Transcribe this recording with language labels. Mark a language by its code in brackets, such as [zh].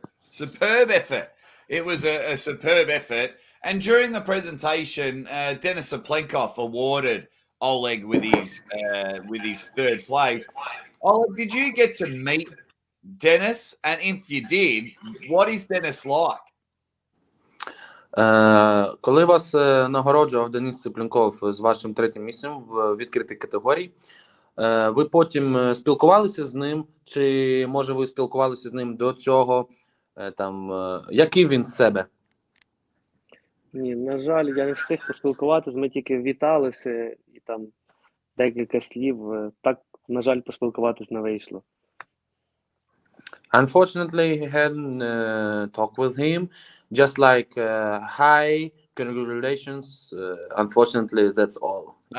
[en] Superb effort. It was a superb effort. And during the presentation, Denis Saplenkov awarded Oleg with his 3rd place. Oleg, did you get to meet Denis? And if you did, what is Denis like? [uk] Коли вас нагороджував Денис Ципленков з вашим 3-м місцем в відкритій категорії, ви потім спілкувалися з ним, чи може ви спілкувалися з ним до цього, який він з себе? Ні, на жаль, я не встиг поспілкуватися, ми тільки віталися і там декілька слів, так, на жаль, поспілкуватись не вийшло. [en] Unfortunately, he hadn't talked with him, just like, hi, congratulations, unfortunately, that's all.